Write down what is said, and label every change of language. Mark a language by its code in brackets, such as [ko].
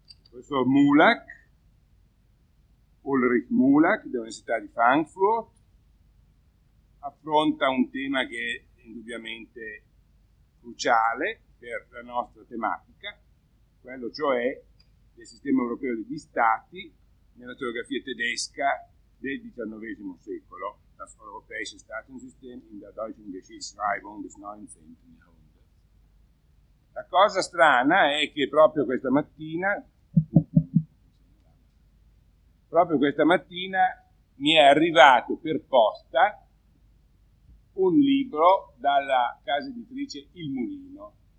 [it] Questo Mulak, Ulrich Mulak, dell'Università di Frankfurt, affronta un tema che è indubbiamente cruciale per la nostra tematica, quello cioè del sistema europeo degli stati nella storiografia tedesca del XIX secolo. [de] Das europäische Staatensystem in der deutschen Geschichtsschreibung des 19. Jahrhunderts. [it] La cosa strana è che proprio questa mattina mi è arrivato per posta un libro dalla casa editrice Il Mulino.